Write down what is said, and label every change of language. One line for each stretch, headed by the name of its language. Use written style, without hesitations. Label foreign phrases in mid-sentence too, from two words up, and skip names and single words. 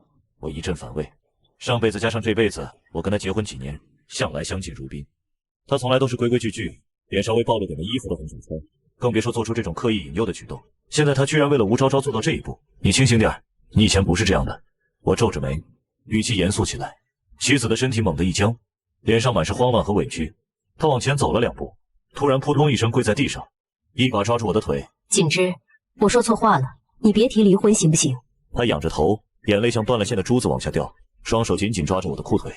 Chinese: 我一陣反胃，上輩子加上這輩子，我跟他結婚幾年，向來相敬如賓。他從來都是規規矩矩，臉稍微暴露點的衣服都很少穿，更別說做出這種刻意引誘的舉動。現在他居然為了吳昭昭做到這一步，你清醒點，你以前不是這樣的。我皺着眉，語氣嚴肅起來。妻子的身體猛地一僵，臉上滿是慌亂和委屈。他往前走了2步，突然撲通一聲跪在地上，一把抓住我的腿。錦之，我說錯話了，你別提離婚行不行？他仰着頭，眼淚像斷了線的珠子往下掉，雙手緊緊抓住我的褲腿。